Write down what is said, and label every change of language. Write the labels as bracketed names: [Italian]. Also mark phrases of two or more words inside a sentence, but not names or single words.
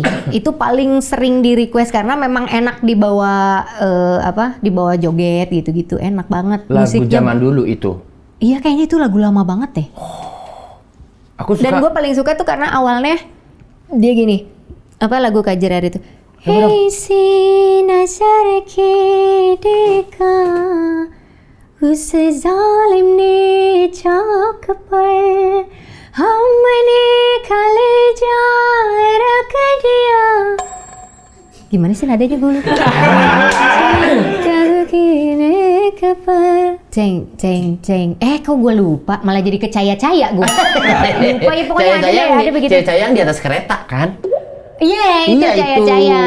[Indonesian] Itu paling sering di request karena memang enak dibawa dibawa joget gitu-gitu, enak banget. Lagu musiknya. zaman dulu itu? Iya kayaknya itu lagu lama banget deh. Aku suka. Dan gue paling suka tuh karena awalnya dia gini. Lagu Kajerare itu? [Hindi] हे सी नज़र के देखा उस जालिम ने चाक पर हमने कलेजा रख दिया. [Indonesian] Gimana sih nadanya gue lupa. Ceng. Kok gue lupa? Malah jadi kecaya-caya gue. Lupa ya pokoknya ada begitu. Caya-caya yang di atas kereta kan? Iya, itu caya-caya.